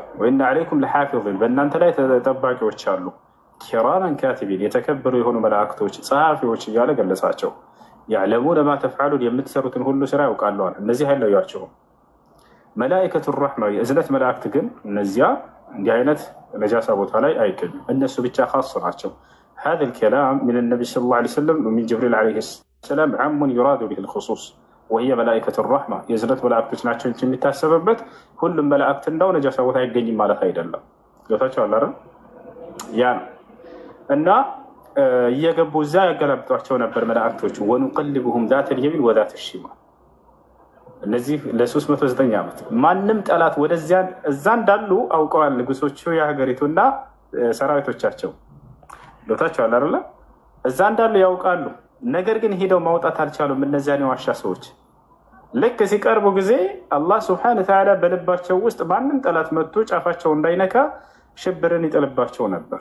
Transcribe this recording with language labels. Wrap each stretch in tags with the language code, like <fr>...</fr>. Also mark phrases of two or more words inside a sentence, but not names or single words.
<ar>وإنّ عليكم لحافظين</ar> <am>በእናንተ ላይ ጠባቂዎች አሉ።</am> <ar>كراما كاتبين</ar> <am>የተከበሩ የሆኑ መላእክቶች ጸሐፊዎች እያለ ገለጻቸው።</am> <ar>يعلمون ما تفعلون</ar> <am>የምትሰሩትን ሁሉ ስራ ያውቃሉ አለ። እነዚህ አይለዩአቸውም።</am> <ar>ملائكة الرحمة</ar> <am>የእዝነት መላእክት ግን እነዚያ እንዲህ አይነት ነጃሳ ቦታ ላይ አይገኙም። እነሱ ብቻ ካስ ናቸው።</am> <ar>هذا الكلام من النبي صلى الله عليه وسلم ومن جبريل عليه السلام عام يراد به الخصوص وهي ملائكة الرحمة</ar> <am>የእዝነት መላእክቶች ናቸው እንጂ የሚታሰብበት ሁሉም መላእክት እንዳው ነጃሳ ቦታ አይገኝም ማለት አይደለም። ገብታችኋል አይደል? ያ እና እየገቡ እዛ ያገላብጧቸው ነበር መላእክቶቹ።</am> <ar>ونقلبهم ذات اليمين وذات الشمال</ar> <am>እነዚህ ለ309 ዓመት ማንም ጠላት ወደዚያ እዛ እንዳሉ አውቀዋል ንጉሶቹ የሀገሪቱና ሰራዊቶቻቸው። ገብታችኋል አይደል? እዛ እንዳሉ ያውቃሉ። ነገር ግን ሄደው ማውጣት አልቻሉም። እነዚያን የዋሻ ሰዎች ልክ ሲቀርቡ ጊዜ አላህ</am> <ar>سبحانه وتعالى</ar> <am>በልባቸው ውስጥ ማንም ጠላት መጥቶ ጫፋቸው እንዳይነካ ሽብርን ይጥልባቸው ነበር፣</am>